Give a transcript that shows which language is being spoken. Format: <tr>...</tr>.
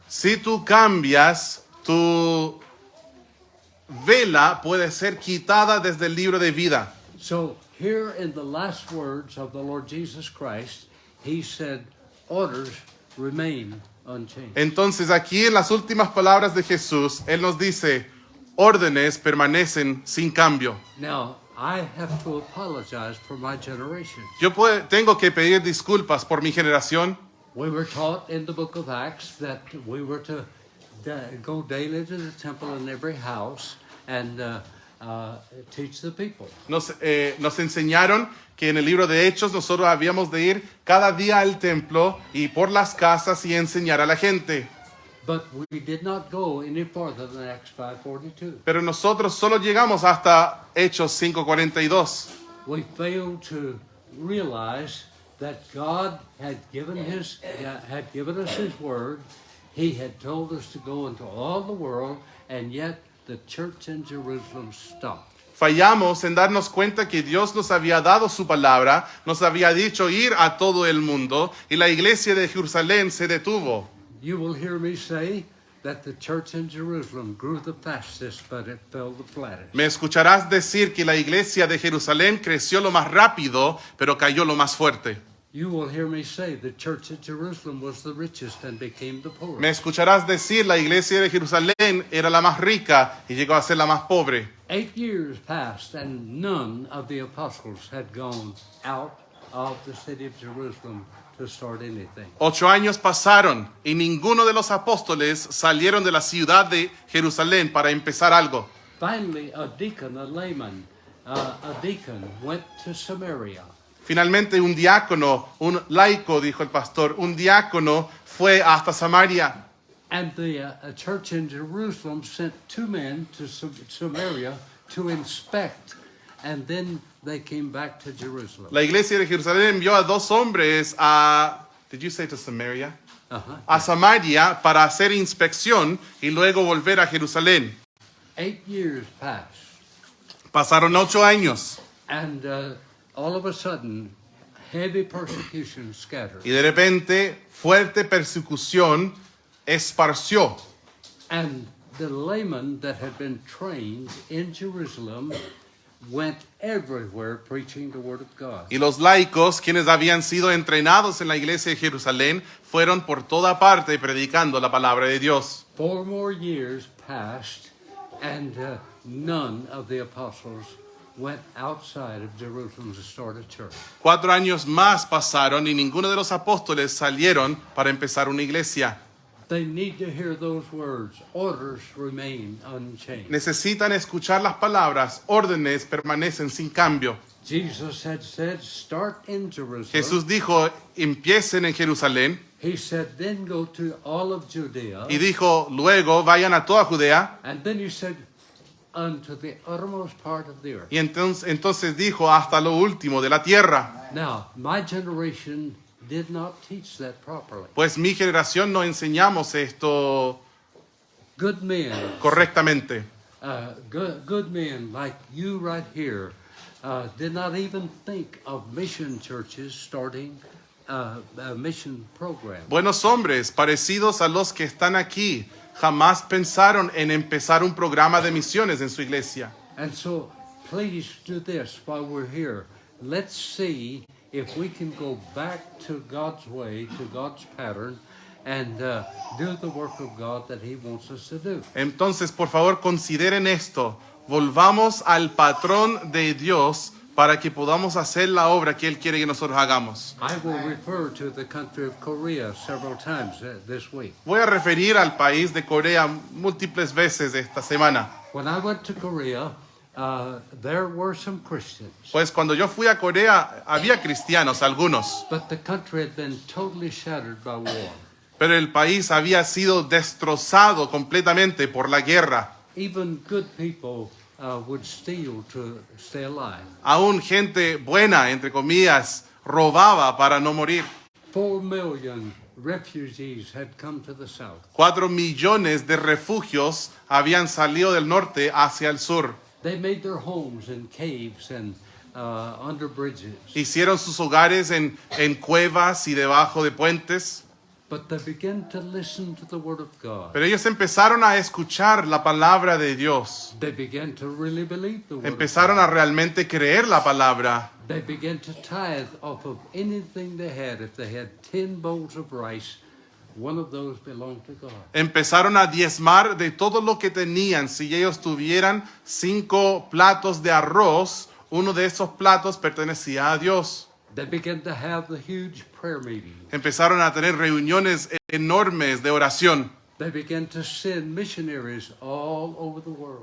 <es>Si tú cambias, tu vela puede ser quitada desde el libro de vida.</es> <en>So here in the last words of the Lord Jesus Christ, he said, orders remain unchanged.</en> <es>Entonces aquí en las últimas palabras de Jesús, Él nos dice, órdenes permanecen sin cambio.</es> <en>Now, I have to apologize for my generation.</en> <es>Yo tengo que pedir disculpas por mi generación.</es> <en>We were taught in the book of Acts that we were to go daily to the temple in every house and teach the people.</en> <es>Nos enseñaron que en el libro de Hechos nosotros habíamos de ir cada día al templo y por las casas y enseñar a la gente.</es> <en>But we did not go any farther than Acts 5:42.</en> <es>Pero nosotros solo llegamos hasta Hechos 5:42.</es> <en>We failed to realize that God had given us His word. He had told us to go into all the world, and yet the church in Jerusalem stopped.</en> <es>Fallamos en darnos cuenta que Dios nos había dado su palabra, nos había dicho ir a todo el mundo y la iglesia de Jerusalén se detuvo.</es> <en>You will hear me say that the church in Jerusalem grew the fastest, but it fell the flattest.</en> <es>Me escucharás decir que la iglesia de Jerusalén creció lo más rápido, pero cayó lo más fuerte.</es> <en>You will hear me say the church at Jerusalem was the richest and became the poorest.</en> <es>Me escucharás decir la iglesia de Jerusalén era la más rica y llegó a ser la más pobre.</es> <en>8 years passed, and none of the apostles had gone out of the city of Jerusalem to start anything.</en> <es>8 años pasaron y ninguno de los apóstoles salieron de la ciudad de Jerusalén para empezar algo.</es> <en>Finally, a deacon, a layman, a deacon went to Samaria.</en> <es>Finalmente un diácono, un laico, dijo el pastor, un diácono fue hasta Samaria.</es> <en>And the church in Jerusalem sent 2 men to Samaria to inspect, and then they came back to Jerusalem.</en> <es>La iglesia de Jerusalén envió a 2 hombres a,</es> <en>did you say to Samaria? Uh-huh.</en> <es>A Samaria para hacer inspección y luego volver a Jerusalén.</es> <en>8 years passed,</en> <es>Pasaron 8 años</es> <en>and all of a sudden, heavy persecution scattered.</en> <es>y de repente fuerte persecución esparció.</es> <en>And the laymen that had been trained in Jerusalem went everywhere preaching the word of God.</en> <es>Y los laicos, quienes habían sido entrenados en la iglesia de Jerusalén, fueron por toda parte predicando la palabra de Dios.</es> <en>4 more years passed, and none of the apostles went outside of Jerusalem to start a church.</en> <es>4 años más pasaron y ninguno de los apóstoles salieron para empezar una iglesia.</es> <en>They need to hear those words. Orders remain unchanged.</en> <es>Necesitan escuchar las palabras, órdenes permanecen sin cambio.</es> <en>Jesus had said, start in Jerusalem.</en> <es>Jesús dijo, empiecen en Jerusalén,</es> <en>He said, then go to all of Judea.</en> <es>y dijo, luego vayan a toda Judea,</es> <en>And then he said, unto the uttermost part of the earth.</en> <es>y entonces dijo, hasta lo último de la tierra.</es> <en>Now, my generation did not teach that properly.</en> <es>Pues mi generación no enseñamos esto</es> <en>Good men,</en> <es>correctamente.</es> <en>good men like you right here, did not even think of mission churches starting a mission program.</en> <es>Buenos hombres, parecidos a los que están aquí, jamás pensaron en empezar un programa de misiones en su iglesia.</es> <en>And so, please do this while we're here. Let's see if we can go back to God's way, to God's pattern, and do the work of God that He wants us to do.</en> <es>Entonces, por favor, consideren esto. Volvamos al patrón de Dios para que podamos hacer la obra que Él quiere que nosotros hagamos.</es> <en>I will refer to the country of Korea several times this week.</en> <es>Voy a referir al país de Corea múltiples veces esta semana.</es> <en>When I went to Korea, there were some Christians,</en> <es>Pues cuando yo fui a Corea, había cristianos, algunos,</es> <en>but the country had been totally shattered by war.</en> <es>pero el país había sido destrozado completamente por la guerra.</es> <en>Even good people would steal to stay alive.</en> <es>Aún gente buena, entre comillas, robaba para no morir.</es> <en>4 million refugees had come to the south.</en> <es>4 millones de refugios habían salido del norte hacia el sur.</es> <en>They made their homes in caves and under bridges.</en> <es>Hicieron sus hogares en cuevas y debajo de puentes.</es> <en>But they began to listen to the word of God.</en> <es>Pero ellos empezaron a escuchar la palabra de Dios.</es> <en>They began to really believe the word</en> <es>Empezaron</es> <en>of</en> <es>a</es> <en>God.</en> <es>realmente creer la palabra.</es> <en>They began to tithe off of anything they had. If they had 10 bowls of rice, one of those belonged to God.</en> <es>Empezaron a diezmar de todo lo que tenían. Si ellos tuvieran 5 platos de arroz, uno de esos platos pertenecía a Dios.</es> <en>They began to have the huge prayer meetings.</en> <es>Empezaron a tener reuniones enormes de oración.</es> <en>They began to send missionaries all over the world.</en>